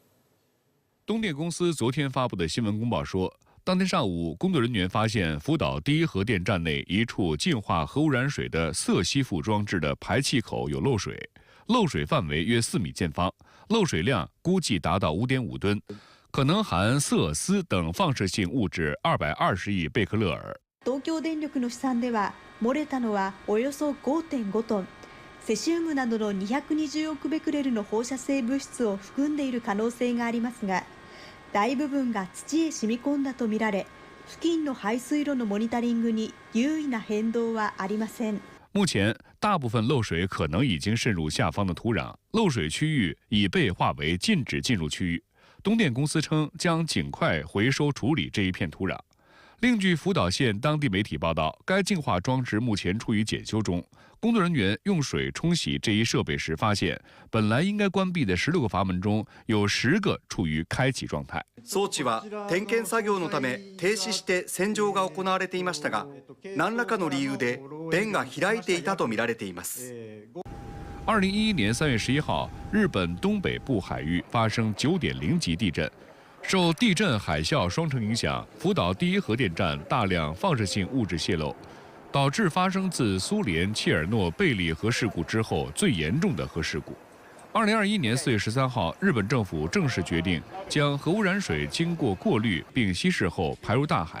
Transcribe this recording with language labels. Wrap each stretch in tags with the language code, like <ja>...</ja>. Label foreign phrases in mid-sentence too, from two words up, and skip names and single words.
<zh>东电公司昨天发布的新闻公报说，当天上午，工作人员发现福岛第一核电站内一处净化核污染水的色吸附装置的排气口有漏水。漏水范围约4米见方，漏水量估计达到5.5吨，可能含色铯等放射性物质220亿贝克勒尔。</zh> <ja>東京電力の試算では、漏れたのはおよそ 5.5 トン、セシウムなどの220億ベクレルの放射性物質を含んでいる可能性がありますが、大部分が土へ染み込んだとみられ、付近の排水路のモニタリングに有意な変動はありません。</ja> <zh>目前，大部分漏水可能已经渗入下方的土壤，漏水区域已被划为禁止进入区域。东电公司称将尽快回收处理这一片土壤。另据福岛县当地媒体报道，该净化装置目前处于检修中。工作人员用水冲洗这一设备时发现，本来应该关闭的16个阀门中有10个处于开启状態。</zh> <ja>装置は点検作業のため停止して洗浄が行われていましたが、何らかの理由で弁が開いていたとみられています。</ja> <zh>2011 年3月11号，日本东北部海域发生9.0级地震。受地震、海啸双重影响，福岛第一核电站大量放射性物质泄漏，导致发生自苏联切尔诺贝利核事故之后最严重的核事故。2021年4月13号，日本政府正式决定将核污染水经过过滤并稀释后排入大海。</zh>